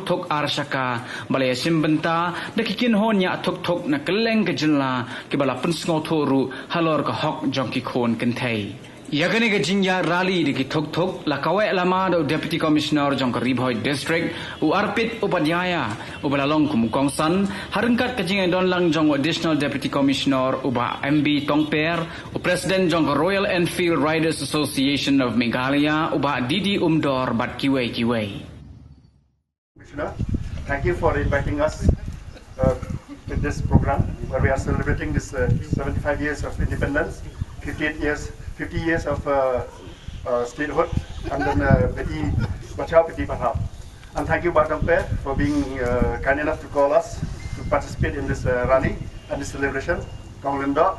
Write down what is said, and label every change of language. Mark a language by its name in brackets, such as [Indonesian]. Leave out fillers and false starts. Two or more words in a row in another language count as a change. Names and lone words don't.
[Khasi] thok arshaka balaya shimbenta da kikin honya thok thok na keleng ka Jylla ke bala pen sngotoru halor ka hok jong ki khon kenthai Yagani ka jingya rally di ki thok thok la kawe lama do Deputy Commissioner jong ka Bhoi District u arpit upadhyaya u balalong kumukong san harengkat ka jingya don lang jong Additional Deputy Commissioner uba MB Tongper u President jong ka Royal Enfield Riders Association of Meghalaya uba Didi Umdor bat kiwei kiwei. [English] Commissioner, thank you for inviting us with this program where we are celebrating this 75 years of independence, 50 years of statehood, and then Beti Bachao, Beti Padhao. And thank you, Badam Pair, for being kind enough to call us to participate in this rally and this celebration, Konglinda.